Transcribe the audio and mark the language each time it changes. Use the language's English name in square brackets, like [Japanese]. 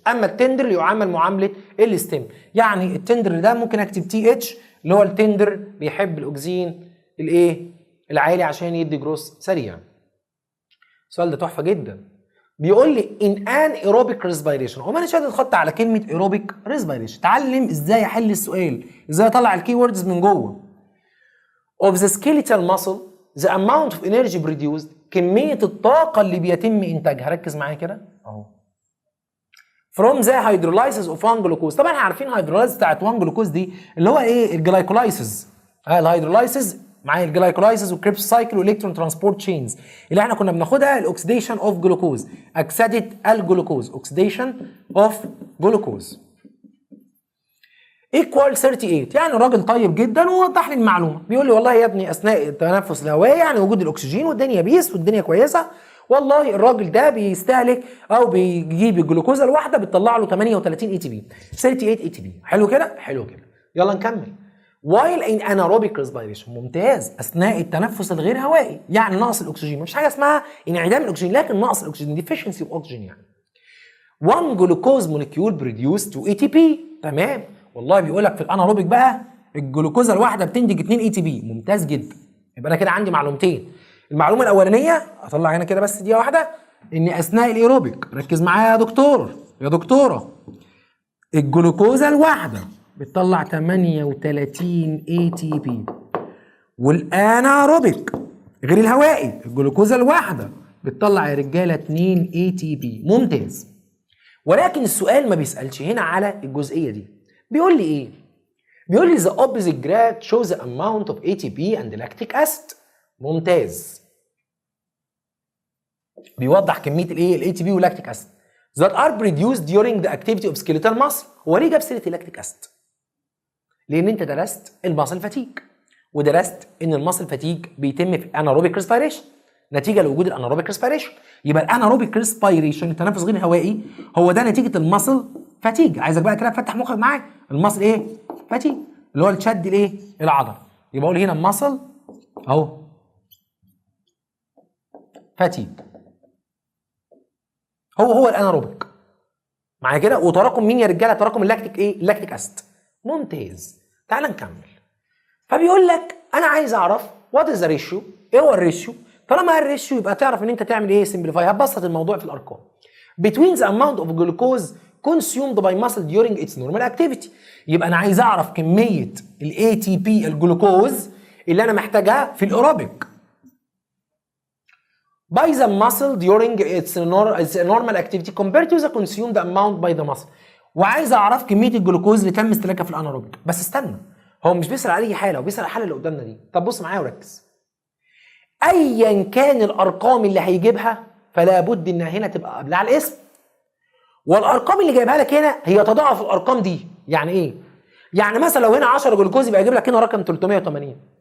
[Arabic] اما التندر يعامل معامله الستيم، يعني التندر ده ممكن اكتب تي اتش اللي هو التندر بيحب الاكسجين الايه؟ العالي عشان يدي جروس سريع. السؤال ده تحفه جدا. بيقول لي ان ان ايروبيك ريسبيريشن، هو انا شادد خط على كلمه ايروبيك ريسبيريشن. اتعلم ازاي احل السؤال، ازاي اطلع الكي ووردز من جوه. [English] of the skeletal muscle the amount of energy produced، [Arabic] كميه الطاقه اللي بيتم انتاجها، ركز معايا كده اهو، [English] from the hydrolysis of 1 glucose. [Arabic] طبعا احنا عارفين الهيدرولايز بتاعت 1 جلوكوز دي اللي هو ايه؟ الجلايكولايسيس. الهيدرولايسيس معايا الجلايكولايسيس والكريبس سايكل والالكترون ترانسبورت تشينز اللي احنا كنا بناخدها، الاكسيديشن اوف جلوكوز، اكسده الجلوكوز، اوكسيديشن اوف جلوكوز ايكوال 38. يعني الراجل طيب جدا ووضح لي المعلومه، بيقول لي والله يا ابني اثناء التنفس الهوائي يعني وجود الاكسجين والدنيا بيس والدنيا كويسه، والله الراجل ده بيستهلك او بيجيب الجلوكوزه الواحده بتطلع له 38 اي تي بي، 38 اي تي بي. حلو كده؟ حلو كده. يلا نكمل. [English] while in anaerobic respiration، [Arabic] ممتاز، اثناء التنفس الغير هوائي يعني نقص الاكسجين، مفيش حاجه اسمها انعدام الاكسجين لكن نقص الاكسجين، [English] deficiency of oxygen [Arabic] يعني. [English] 1 glucose molecule produced 2 ATP. [Arabic] تمام، والله بيقول لك في الاناروبيك بقى الجلوكوزه الواحده بتنتج 2 اي تي بي. ممتاز جدا. يبقى انا كده عندي معلومتين. المعلومه الاولانيه اطلع هنا كده بس دي واحده، ان اثناء الايروبيك، ركز معايا يا دكتور يا دكتوره، الجلوكوزه الواحده بتطلع 38 اي تي بي، والاناروبيك غير الهوائي الجلوكوزه الواحده بتطلع يا رجاله 2 اي تي بي. ممتاز. ولكن السؤال ما بيسالش هنا على الجزئيه دي، بيقول لي ايه؟ بيقول لي [English] the opposite graph shows the amount of ATP and lactic acid. [Arabic] ممتاز. بيوضح كميه الايه الاي تي بي واللاكتيك اسيد [English] that are produced during the activity of skeletal muscle. [Arabic] هو ليه جاب سيره اللاكتيك اسيد؟ لان انت درست الماسل فاتيج ودرست ان الماسل فاتيج بيتم في اناروبيك ريسبيريشن نتيجه لوجود الاناروبيك ريسبيريشن. يبقى الاناروبيك ريسبيريشن التنفس غير الهوائي هو ده نتيجه الماسل فاتيج. عايزك بقى كده تفتح مخك معايا. الماسل ايه؟ فاتيج اللي هو الشد الايه؟ العضله. يبقى اقول هنا الماسل اهو فاتيج هو الاناروبيك معايا كده. وتراكم مين يا رجاله؟ تراكم اللاكتيك ايه؟ اللاكتيك اسيد. ممتاز. تعال نكمل. فبيقول لك انا عايز اعرف [English] What is the ratio. [Arabic] ايه هو الريشيو؟ طالما الريشيو يبقى تعرف ان انت تعمل ايه؟ سمبليفاي. هتبسط الموضوع في الارقام. [English] between the amount of glucose consumed by muscle during its normal activity. [Arabic] يبقى انا عايز اعرف كميه الاي تي بي الجلوكوز اللي انا محتاجها في الايروبيك [English] by the muscle during its normal activity compared to the consumed amount by the muscle. [Arabic] وعايز اعرف كميه الجلوكوز اللي تم استهلاكها في الاناروبيك. بس استنى، هو مش بيسأل على اي حاله، هو بيسأل على الحاله اللي قدامنا دي. طب بص معايا وركز. ايا كان الارقام اللي هيجيبها فلا بد انها هنا تبقى قبلها على الاسم. والارقام اللي جايبها لك هنا هي تضاعف الارقام دي. يعني ايه؟ يعني مثلا لو هنا 10 جلوكوز يبقى يجيب لك هنا رقم 380.